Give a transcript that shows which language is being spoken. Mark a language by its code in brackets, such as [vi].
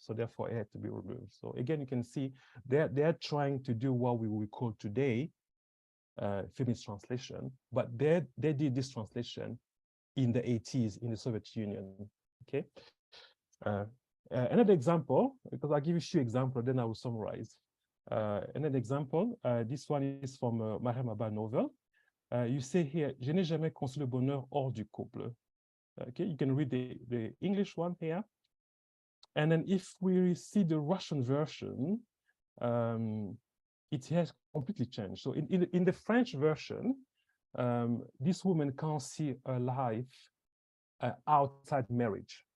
[en] So therefore it had to be removed. So again, you can see they're trying to do what we would call today feminist translation, but they did this translation in the 80s in the Soviet Union. Okay. Another example, because I'll give you a few examples, then I will summarize. Another example, this one is from Mariam Abba novel. You say here, [fr] je n'ai jamais conçu le bonheur hors du couple. [en] Okay, you can read the English one here. And then if we see the Russian version, it has completely changed. So in the French version, this woman can't see her life outside marriage.